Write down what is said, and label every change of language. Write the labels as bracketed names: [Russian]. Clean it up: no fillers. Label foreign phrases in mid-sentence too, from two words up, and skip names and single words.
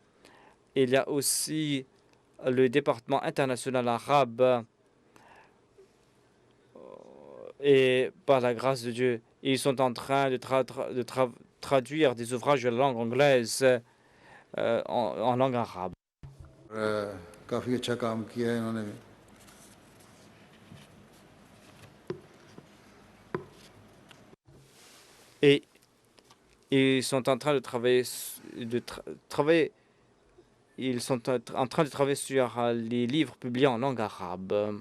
[French] Il y a aussi le département international arabe et par la grâce de Dieu, ils sont en train de traduire des ouvrages de la langue anglaise en langue arabe. [Hindi] काफ़ी अच्छा काम किया है इन्होंने [French] Et ils sont en train de travailler, travailler. Ils sont en train de travailler sur les livres publiés en langue arabe.